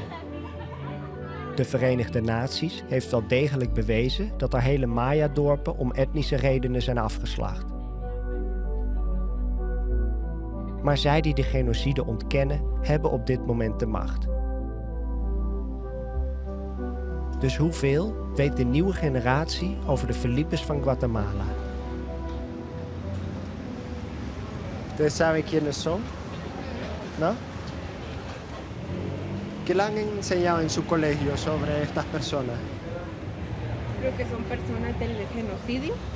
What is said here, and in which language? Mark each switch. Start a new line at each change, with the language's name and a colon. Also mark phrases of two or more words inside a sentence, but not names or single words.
Dutch: De Verenigde Naties heeft wel degelijk bewezen dat er hele Maya-dorpen om etnische redenen zijn afgeslacht. Maar zij die de genocide ontkennen, hebben op dit moment de macht. Dus hoeveel weet de nieuwe generatie over de Felipes van Guatemala?
Spanish: ¿Ustedes saben quiénes son? ¿No? ¿Qué le han enseñado en su colegio sobre estas personas? Creo que son personas del genocidio.